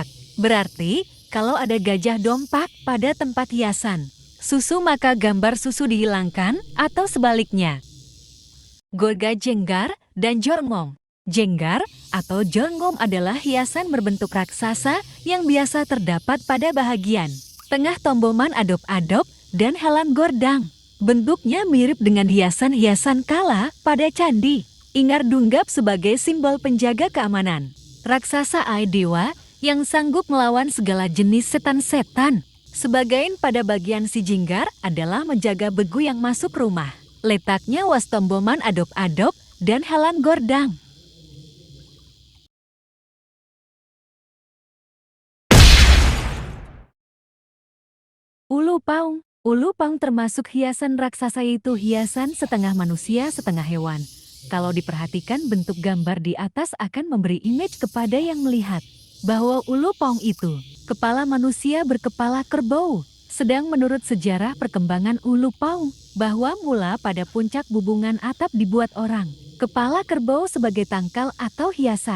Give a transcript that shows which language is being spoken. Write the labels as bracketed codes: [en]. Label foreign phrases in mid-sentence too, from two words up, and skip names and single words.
[id] Berarti, kalau ada gajah dompak pada tempat hiasan susu maka gambar susu dihilangkan atau sebaliknya. Gorga jenggar dan jorngom. Jenggar atau jorngom adalah hiasan berbentuk raksasa yang biasa terdapat pada bahagian tengah tomboman adop-adop dan helan gordang. Bentuknya mirip dengan hiasan-hiasan kala pada candi. Ingar Dunggap sebagai simbol penjaga keamanan. Raksasa ai dewa yang sanggup melawan segala jenis setan-setan. Sebagian pada bagian si jinggar adalah menjaga begu yang masuk rumah. Letaknya was tomboman adop-adop dan helan gordang. Ulu paung. Ulu paung termasuk hiasan raksasa, yaitu hiasan setengah manusia setengah hewan. Kalau diperhatikan bentuk gambar di atas akan memberi image kepada yang melihat bahwa ulu paung itu kepala manusia berkepala kerbau. Sedang menurut sejarah perkembangan ulu paung, bahwa mula pada puncak bubungan atap dibuat orang kepala kerbau sebagai tangkal atau hiasan.